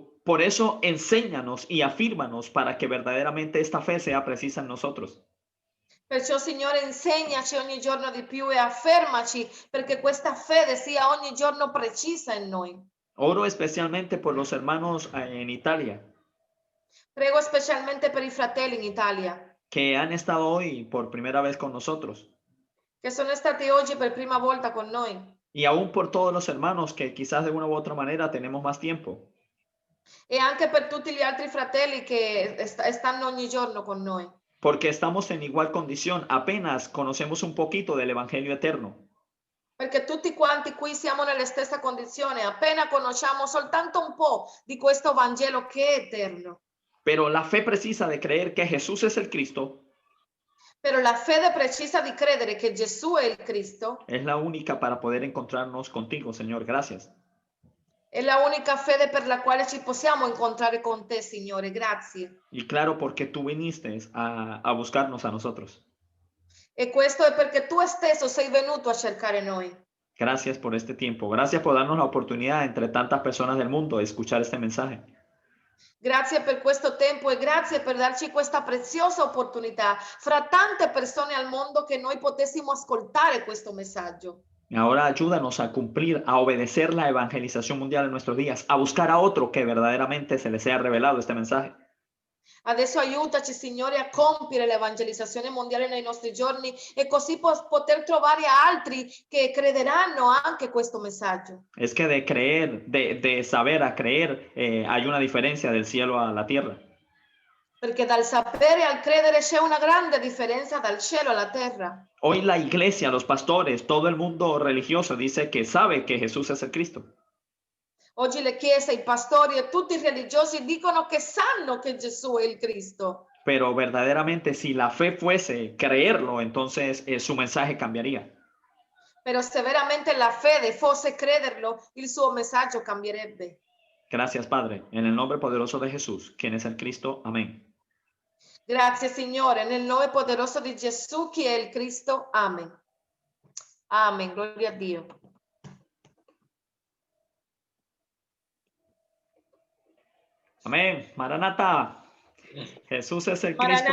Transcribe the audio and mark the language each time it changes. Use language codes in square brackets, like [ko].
[es] Por eso, enséñanos y afírmanos para que verdaderamente esta fe sea precisa en nosotros. [it] Perciò, Signore, insegnaci ogni giorno di più e affermaci perché questa fede sia ogni giorno precisa in noi. [es] Oro especialmente por los hermanos en Italia, [it] Prego specialmente per i fratelli in Italia, [es] que han estado hoy por primera vez con nosotros. [it] che sono stati oggi per prima volta con noi. [es] Y aún por todos los hermanos que quizás de una u otra manera tenemos más tiempo. [it] E anche per tutti gli altri fratelli che stanno ogni giorno con noi. [es] Porque estamos en igual condición, apenas conocemos un poquito del Evangelio eterno. [it] Perché tutti quanti qui siamo nella stessa condizione, appena conosciamo soltanto un po' di questo Vangelo che è eterno. [es] Pero la fe precisa de creer que Jesús es el Cristo [it] Però la fede precisa di credere che Gesù è il Cristo [es] es la única para poder encontrarnos contigo, Señor. Gracias. [it] è la unica fede per la quale ci possiamo incontrare con te, Signore. Grazie. [es] Y claro, porque tú viniste a buscarnos a nosotros. [it] E questo è perché tu stesso sei venuto a cercare noi. [es] Gracias por este tiempo. Gracias por darnos la oportunidad entre tantas personas del mundo de escuchar este mensaje. [it] Grazie per questo tempo e grazie per darci questa preziosa opportunità fra tante persone al mondo che noi potessimo ascoltare questo messaggio. [es] Y ahora ayúdanos a cumplir, a obedecer la evangelización mundial en nuestros días, a buscar a otro que verdaderamente se le sea revelado este mensaje. [it] Adesso aiutaci, Signore, a compiere l'evangelizzazione mondiale nei nostri giorni e così poter trovare altri che crederanno anche questo messaggio. [es] Es que de creer, de saber a creer, hay una diferencia del cielo a la tierra. [it] Perché dal sapere al credere c'è una grande differenza dal cielo alla terra. [es] Hoy la iglesia, los pastores, todo el mundo religioso dice que sabe que Jesús es el Cristo. [it] Oggi le chiese, i pastori e tutti i religiosi dicono che sanno che Gesù è il Cristo. [es] Pero verdaderamente si la fe fuese creerlo, entonces su mensaje cambiaría. [it] però se veramente la fede fosse crederlo, il suo messaggio cambierebbe. [es] Gracias, Padre, en el nombre poderoso de Jesús, quien es el Cristo. Amén. [it] Grazie Signore, nel nome poderoso di Gesù, chi è il Cristo. Amen. Amen, gloria a Dio. [es] Amén. Maranata. Jesús es el Cristo.